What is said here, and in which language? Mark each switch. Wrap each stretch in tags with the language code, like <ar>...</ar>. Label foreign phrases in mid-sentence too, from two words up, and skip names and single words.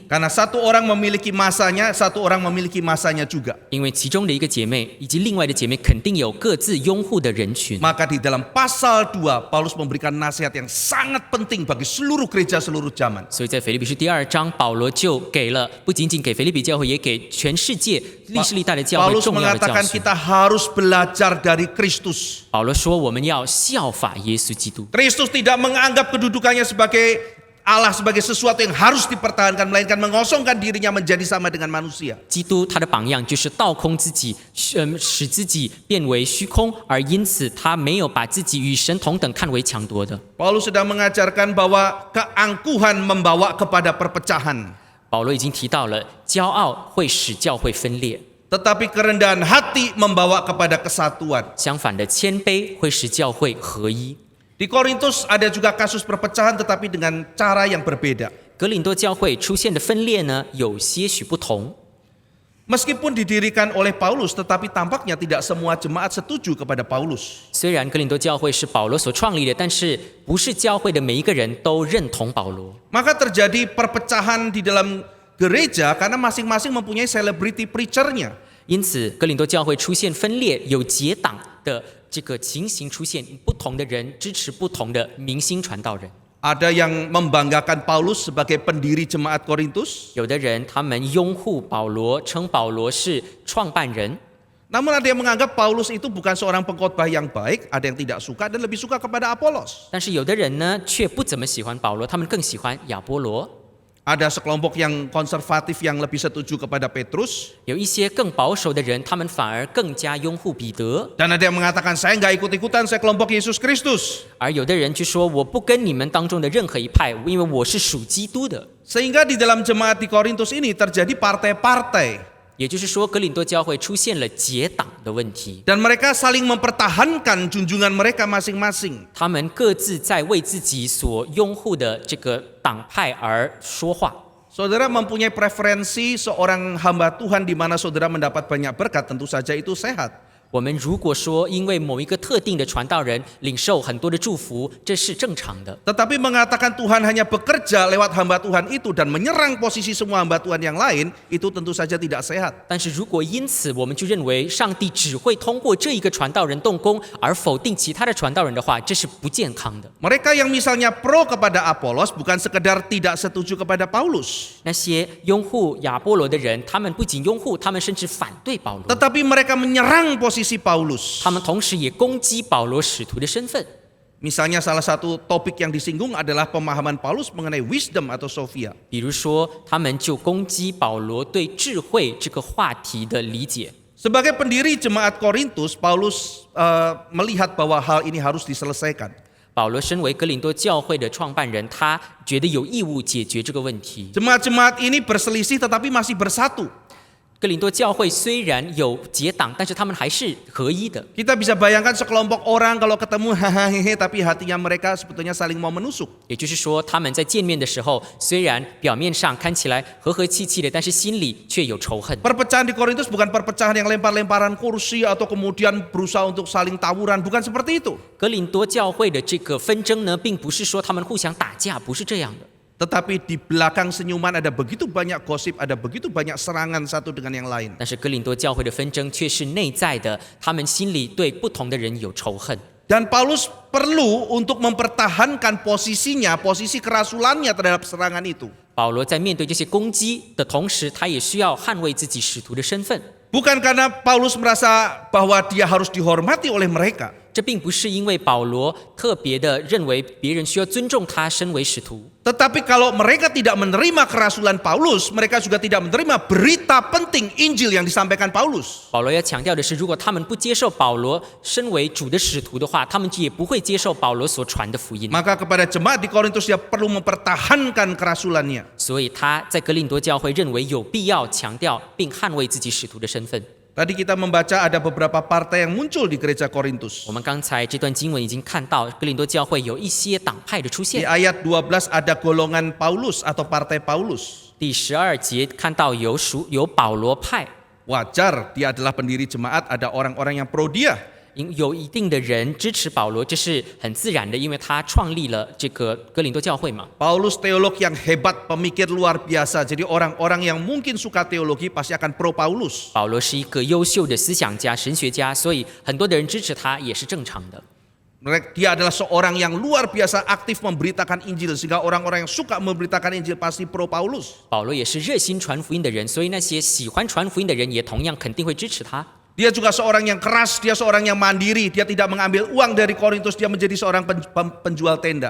<id>Karena satu orang memiliki masanya, satu orang memiliki masanya juga.</id> <zh>因为其中的一个姐妹以及另外的姐妹肯定有各自拥护的人群。</zh> <id>Maka di dalam pasal 2, Paulus memberikan nasihat yang sangat penting bagi seluruh gereja seluruh zaman.</id> <zh>所以在腓立比书第2章，保罗就给了不仅仅给腓立比教会，也给全世界历史历代的教会 Paulus 重要的教</zh> <id>mengatakan</id> <zh>训。</zh> <id>kita harus belajar dari Kristus.</id> <zh>保罗说，我们要效法耶稣基督。</zh> <id>Kristus tidak menganggap kedudukannya sebagai Allah sebagai sesuatu yang harus dipertahankan, melainkan mengosongkan dirinya menjadi sama dengan manusia.</id> <zh>基督他的榜样就是倒空自己，使自己变为虚空，而因此他没有把自己与神同等看为强夺的。</zh> <id>Paulus sedang mengajarkan bahwa keangkuhan membawa kepada perpecahan,</id> <zh>保罗已经提到了，骄傲会使教会分裂，</zh> <id>tetapi kerendahan hati membawa kepada kesatuan.</id> <zh>相反的，谦卑会使教会合一。</zh> <id>Di Korintus ada juga kasus perpecahan tetapi dengan cara yang berbeda.</id> <zh>格林多教会出现的分裂呢，有些许不同。</zh> <id>Meskipun didirikan oleh Paulus, tetapi tampaknya tidak semua jemaat setuju kepada Paulus.</id> <zh>虽然格林多教会是保罗所创立的，但是不是教会的每一个人都认同保罗。</zh> <id>Maka terjadi perpecahan di dalam gereja karena masing-masing mempunyai</id> <en>celebrity preacher-</en> <id>nya.</id> <zh>因此，格林多教会出现分裂，有结党的这个情形出现，不同的人支持不同的明星传道人。</zh> <id>Ada yang membanggakan Paulus sebagai pendiri jemaat Korintus,</id> <zh>有的人他们拥护保罗，称保罗是创办人。</zh> <id>namun ada yang menganggap Paulus itu bukan seorang pengkhotbah yang baik, ada yang tidak suka dan lebih suka kepada Apolos.</id> <zh>但是有的人呢，却不怎么喜欢保罗，他们更喜欢亚波罗。</zh> <id>Ada sekelompok yang konservatif yang lebih setuju kepada Petrus,</id> <zh>有一些更保守的人，他们反而更加拥护彼得。</zh> <id>dan ada yang mengatakan saya nggak ikut-ikutan, saya kelompok Yesus Kristus.</id> <zh>而有的人就说，我不跟你们当中的任何一派，因为我是属基督的。</zh> <id>Sehingga di dalam jemaat di Korintus ini terjadi partai-partai.</id> <zh>也就是说，格林多教会出现了结党的问题，</zh> <id>Dan mereka saling mempertahankan junjungan mereka masing-masing.</id> <zh>他们各自在为自己所拥护的这个党派而说话。</zh> <id>Saudara mempunyai preferensi seorang hamba Tuhan di mana saudara mendapat banyak berkat, tentu saja itu sehat.</id> <zh>我们如果说因为某一个特定的传道人领受很多的祝福，这是正常的。</zh> <id>Tetapi mengatakan Tuhan hanya bekerja lewat hamba Tuhan itu dan menyerang posisi semua hamba Tuhan yang lain, itu tentu saja tidak sehat.</id> <zh>但是如果因此我们就认为上帝只会通过这一个传道人动工，而否定其他的传道人的话，这是不健康的。</zh> <id>Mereka yang misalnya pro kepada Apolos bukan sekedar tidak setuju kepada Paulus,</id> <zh>那些拥护亚波罗的人，他们不仅拥护，他们甚至反对保罗，</zh> <id>tetapi mereka menyerang posisi Paulus.</id> <zh>他们同时也攻击保罗使徒的身份。</zh> <id>Misalnya salah satu topik yang disinggung adalah pemahaman Paulus mengenai wisdom atau Sophia.</id> <zh>比如说，他们就攻击保罗对智慧这个话题的理解。</zh> <id>Sebagai pendiri jemaat Korintus, Paulus melihat bahwa hal ini harus diselesaikan.</id> <zh>保罗身为格林多教会的创办人，他觉得有义务解决这个问题。</zh> <id>Jemaat-jemaat ini berselisih tetapi masih bersatu.</id> <zh>格林多教会虽然有结党，但是他们还是合一的。</zh> <id>Kita bisa bayangkan sekelompok orang kalau ketemu hahaha, tapi hatinya mereka sebetulnya saling mau menusuk.</id> <zh>也就是说，他们在见面的时候，虽然表面上看起来和和气气的，但是心里却有仇恨。</zh> <id>Perpecahan di Korintus bukan perpecahan yang lempar-lemparan kursi atau kemudian berusaha untuk saling tawuran, bukan seperti itu.</id> <zh>格林多教会的这个纷争呢，并不是说他们互相打架，不是这样的。</zh> <id>Tetapi di belakang senyuman ada begitu banyak gosip, ada begitu banyak serangan satu dengan yang lain.</id> <zh>但是格林多教会的纷争却是内在的，他们心里对不同的人有仇恨。</zh> <id>Dan Paulus perlu untuk mempertahankan posisinya, posisi kerasulannya terhadap serangan itu.</id> <zh>保罗在面对这些攻击的同时，他也需要捍卫自己使徒的身份。</zh> <id>Bukan karena Paulus merasa bahwa dia harus dihormati oleh mereka.</id> <zh>这并不是因为保罗特别的认为别人需要尊重他身为使徒，</zh> <id>Tetapi kalau mereka tidak menerima kerasulan Paulus, mereka juga tidak menerima berita penting Injil yang disampaikan Paulus.</id> <zh>保罗要强调的是，如果他们不接受保罗身为主的使徒的话，他们也不会接受保罗所传的福音。</zh> <id>Maka kepada jemaat di Korintus dia perlu mempertahankan kerasulannya.</id> <zh>所以他在格林多教会认为有必要强调并捍卫自己使徒的身份。</zh> <id>Tadi kita membaca ada beberapa partai yang muncul di gereja Korintus.</id> <zh>我们刚才这段经文已经看到，格林多教会有一些党派的出</zh> <id>Di</id> <zh>现。</zh> <id>ayat 12 ada golongan Paulus atau partai Paulus.</id> <zh>第12节看到有保罗派，</zh> <id>Wajar dia adalah pendiri jemaat, ada orang-orang yang pro dia.</id> <zh>有一定的人支持保罗，这是很自然的，因为他创立了这个哥林多教会嘛。</zh> <id>Paulus teolog yang hebat, pemikir luar biasa. Jadi orang-orang yang mungkin suka teologi pasti akan pro Paulus.</id> <zh>保罗是一个优秀的思想家、神学家，所以很多的人支持他也是正常的。</zh> <id>Dia adalah seorang yang luar biasa aktif memberitakan Injil, sehingga orang-orang yang suka memberitakan Injil pasti pro Paulus.</id> <zh>保罗也是热心传福音的人，所以那些喜欢传福音的人也同样肯定会支持他。</zh> <id>Dia juga seorang yang keras, dia seorang yang mandiri, dia tidak mengambil uang dari Korintus, dia menjadi seorang penjual tenda.</id>